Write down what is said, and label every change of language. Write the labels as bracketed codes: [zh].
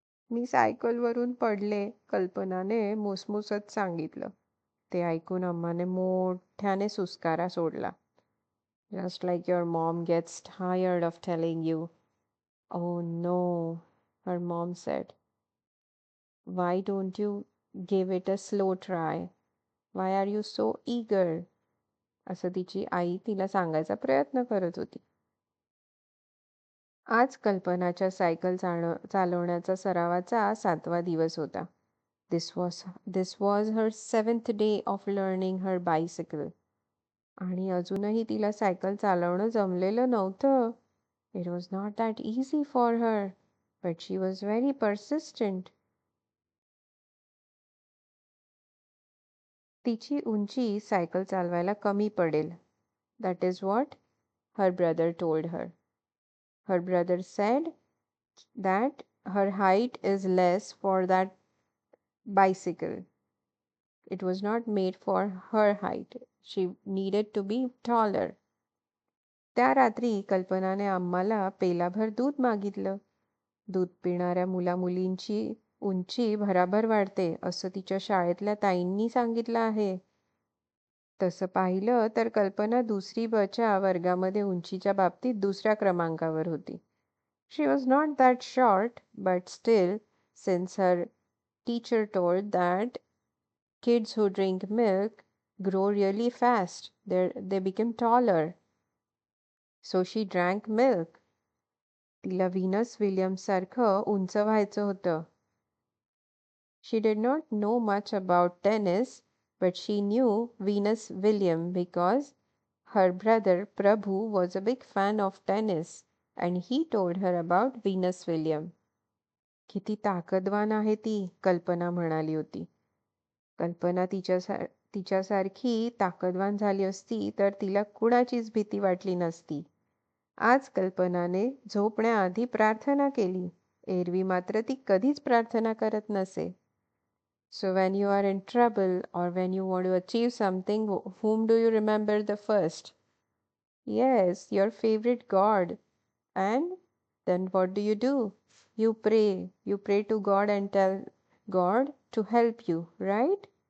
[mr] मी सायकलवरून पडले, कल्पनाने मुसमुसत सांगितलं. ते ऐकून अम्माने मोठ्याने सुस्कारा सोडला. [en] Just like your mom gets tired of telling you. Oh no, her mom said. Why don't you give it a slow try? Why are you so eager? [mr] असं तिची आई तिला सांगायचा प्रयत्न करत होती. आज कल्पनाच्या सायकल चालवण्याचा सरावाचा 7वा दिवस होता. [en] This was her 7th day of learning her bicycle. [mr] आणि अजूनही तिला सायकल चालवणं जमलेलं नव्हतं. [en] It was not that easy for her, but she was very persistent. [mr] तिची उंची सायकल चालवायला कमी पडेल. [en] That is what her brother told her. Her brother said that her height is less for that bicycle. It was not made for her height. She needed to be taller. [mr] त्या रात्री कल्पनाने आम्हाला पेलाभर दूध मागितलं. दूध पिणाऱ्या मुलामुलींची उंची भराभर वाढते असं तिच्या शाळेतल्या ताईंनी सांगितलं आहे. तसं पाहिलं तर कल्पना दुसरी बच्या वर्गामध्ये उंचीच्या बाबतीत दुसऱ्या क्रमांकावर होती. [en] She was not that short, but still, since her teacher told that kids who drink milk grow really fast, they become taller. So she drank milk. [mr] तिला व्हीनस विलियम्स सारखं उंच व्हायचं होतं. [en] She did not know much about tennis, but she knew Venus Williams because her brother Prabhu was a big fan of tennis and he told her about Venus Williams. [mr] किती ताकदवान आहे ती, कल्पना म्हणाली होती. कल्पना तिच्यासारखी ताकदवान झाली असती तर तिला कुणाचीच भीती वाटली नसती. आज कल्पनाने झोपण्याआधी प्रार्थना केली. एरवी मात्र ती कधीच प्रार्थना करत नसे. [en] So when you are in trouble or when you want to achieve something, whom do you remember the first? Yes, your favorite God. And then what do? You pray. You pray to God and tell God to help you, right?